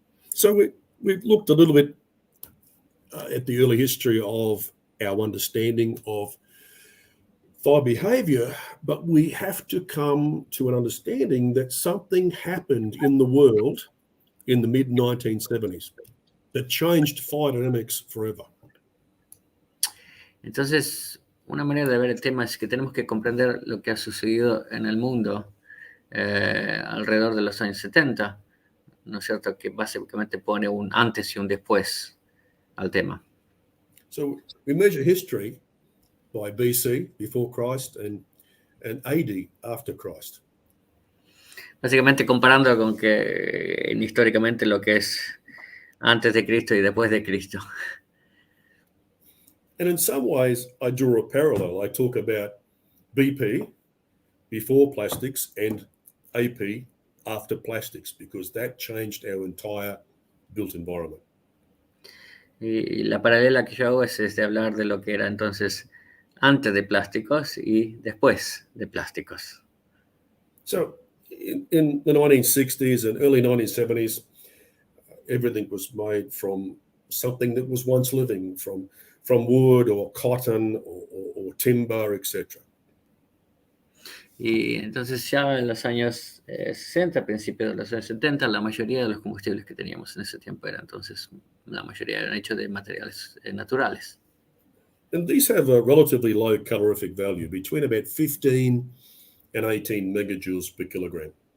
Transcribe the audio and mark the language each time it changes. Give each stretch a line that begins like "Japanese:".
English: So we've looked a little bit at the early history of our understanding of fire behavior, but we have to come to an understanding that something happened in the world in the mid-1970s that changed fire dynamics forever.
Spanish: Entonces, una manera de ver el tema es que tenemos que comprender lo que ha sucedido en el mundo alrededor de los años 70, ¿no es cierto? Que básicamente pone un antes y un después al tema.
English: So we measure history by BC, before Christ, and AD, after Christ.
Spanish: Básicamente comparando con que históricamente lo que es antes de Cristo y después de Cristo.
English: And in some ways, I draw a parallel. I talk about BP, before plastics, and AP, after plastics, because that changed our entire built environment.
Spanish: Y la paralela que yo hago es de hablar de lo que era entonces antes de plásticos y después de plásticos.
English: So in the 1960s and early 1970s, everything was made from something that was once living, from wood or cotton or timber, etc.
Spanish: Y entonces ya en los años 60, principios de los años 70, la mayoría de los combustibles que teníamos en ese tiempo la mayoría eran hechos de materiales naturales.
English: And these have a relatively low calorific value, between about 15 and 18 megajoules per kilogram.